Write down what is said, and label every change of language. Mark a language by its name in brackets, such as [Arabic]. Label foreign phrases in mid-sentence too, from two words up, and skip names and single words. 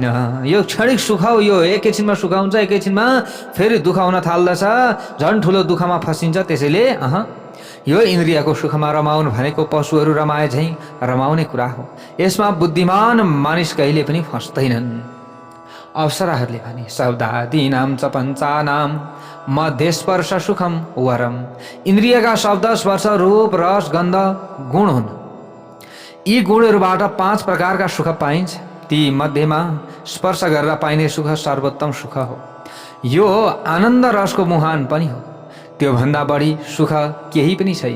[Nepali] यो क्षणिक सुख हो, यो एकैछिनमा सुख हुन्छ, एकैछिनमा फेरि दुःख हुन थाल्दछ, झन् ठुलो दुःखमा फसिन्छ। त्यसैले यो इन्द्रियको सुखमा रमाउनु भनेको पशुहरू रमाए झैँ रमाउने कुरा हो। यसमा बुद्धिमान मानिस कहिले पनि फस्दैनन्। अप्सराहरूले भने, [Sanskrit] शब्दादीनां च पञ्चानां मध्ये स्पर्श सुखम वरम। [Nepali] इन्द्रियका शब्द, स्पर्श, रूप, रस, गन्ध गुण हुन्। यी गुणहरूबाट 5 प्रकारका सुख पाइन्छ। ती मध्येमा स्पर्श गरेर पाइने सुख सर्वोत्तम सुख हो। यो आनन्द रसको मुहान पनि हो। त्यो भन्दा बढी सुख केही पनि छैन।